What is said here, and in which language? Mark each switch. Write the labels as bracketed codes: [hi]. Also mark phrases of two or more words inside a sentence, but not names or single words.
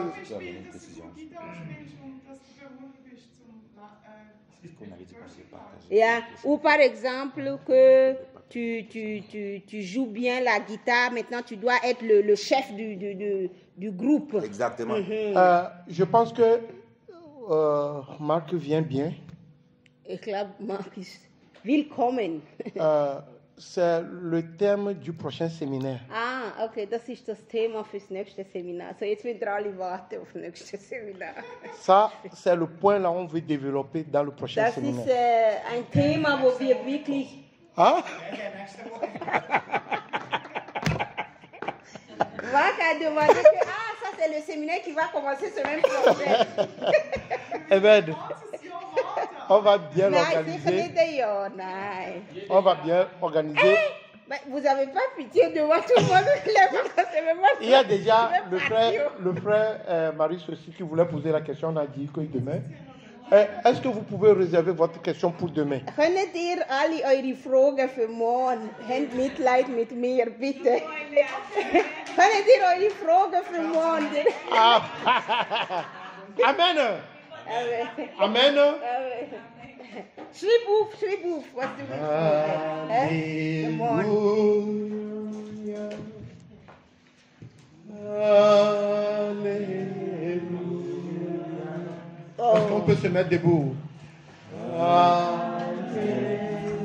[fr] Ou par exemple que tu joues bien la guitare, maintenant tu dois être le chef du groupe. Exactement. Je pense que Marc vient bien. [de] Ich glaube, Markus, willkommen. [fr] C'est le thème du prochain séminaire. [de] Ah, okay, das ist das Thema fürs nächste Seminar. So, jetzt müssen alle warten auf das nächste Seminar. [fr] Ça, c'est le point là on veut développer dans le prochain [de] Das [fr] séminaire. [de] ist ein Thema, wo wir wirklich... [fr] Hein? Marc a demandé que, ça c'est le séminaire qui va commencer semaine prochaine. Eh bien, on va bien [de] Nein, sicher [fr] l'organiser. [de] nicht ein Jahr, nein. [fr] On va bien organiser. Mais vous n'avez pas pitié de moi, tout le monde lève, c'est vraiment... Il y a déjà Je vais le frère Marius aussi qui voulait poser la question. On a dit que demain. Est-ce que vous pouvez réserver votre question pour demain? [de] Könnt ihr alle eure Fragen für morgen? Habt Mitleid mit mir, bitte. Könnt ihr eure Fragen für morgen? Ah. Amen. Amen. Schreib auf, was du willst. [fr] Alléluia. Alléluia. Est-ce qu'on peut se mettre debout? Alléluia.